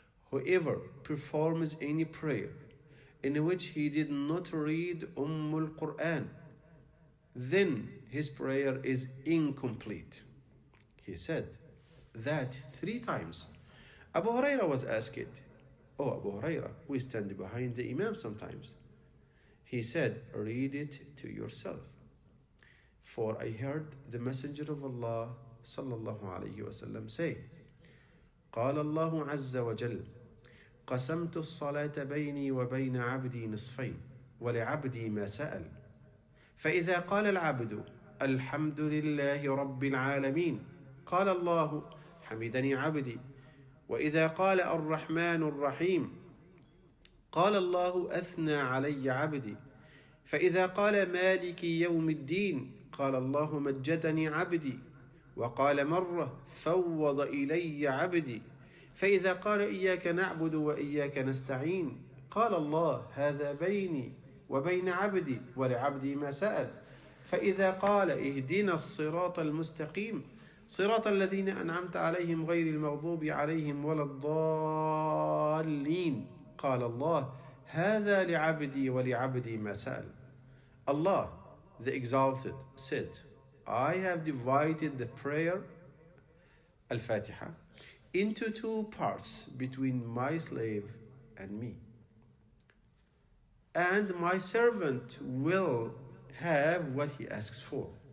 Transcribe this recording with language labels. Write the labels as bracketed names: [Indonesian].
[English] Whoever performs any prayer in which he did not read al-Quran, then his prayer is incomplete. He said that 3 times. Abu Hurairah was asked, "Oh Abu Hurairah, we stand behind the Imam sometimes." He said, "Read it to yourself. For I heard the Messenger of Allah sallallahu alayhi wasallam say, [Arabic] قال الله عز وجل قسمت الصلاة بيني وبين عبدي نصفين ولعبدي ما سأل فإذا قال العبد الحمد لله رب العالمين قال الله حمدني عبدي وإذا قال الرحمن الرحيم قال الله أثنى علي عبدي فإذا قال مالك يوم الدين قال الله مجدني عبدي وقال مرة فوض إلي عبدي فإذا قال إياك نعبد وإياك نستعين قال الله هذا بيني وبين عبدي ولعبدي ما سأل فإذا قال اهدنا الصراط المستقيم صراط الذين أنعمت عليهم غير المغضوب عليهم ولا الضالين قال الله هذا لعبدي ولعبدي ما سأل." [English] Allah, the Exalted, said, "I have divided the prayer, Al-Fatiha, into 2 parts between my slave and me. And my servant will have what he asks for.